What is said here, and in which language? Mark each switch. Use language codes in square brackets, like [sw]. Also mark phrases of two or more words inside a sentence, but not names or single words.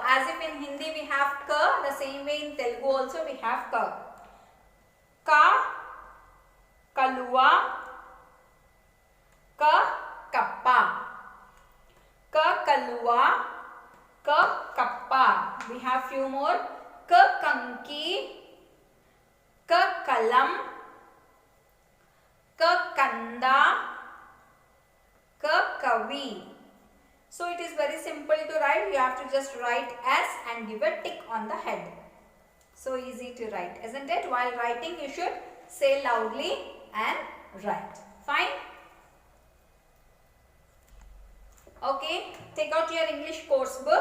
[en] As if in Hindi we have Ka, the same way in Telugu also we have Ka. Ka, Kaluwa. Ka, Kappa. Ka, Kaluwa. Ka, kappa. We have few more. Ka, kanki. Ka, kalam. Ka, kanda. Ka, kavi. So it is very simple to write. You have to just write S and give a tick on the head. So easy to write, isn't it? While writing, you should say loudly and write. Fine? Okay, take out your English course book.